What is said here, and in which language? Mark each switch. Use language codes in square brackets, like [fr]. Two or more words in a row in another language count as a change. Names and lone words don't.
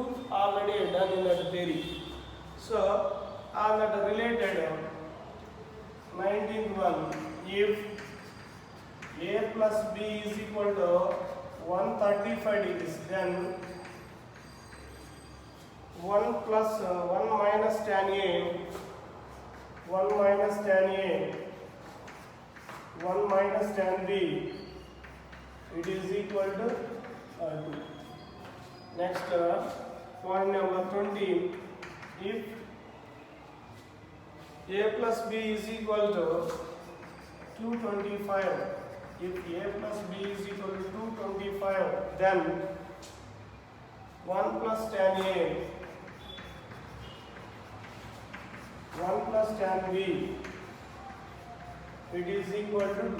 [en] In that vary. So on that related 19th one, if a plus b is equal to 135 degrees, then 1 plus 1 minus tan a, 1 minus tan a, 1 minus tan b, it is equal to 2. Next point number 20, if a plus b is equal to 225, if a plus b is equal to 225, then 1 plus tan a, 1 plus tan b, it is equal to 2.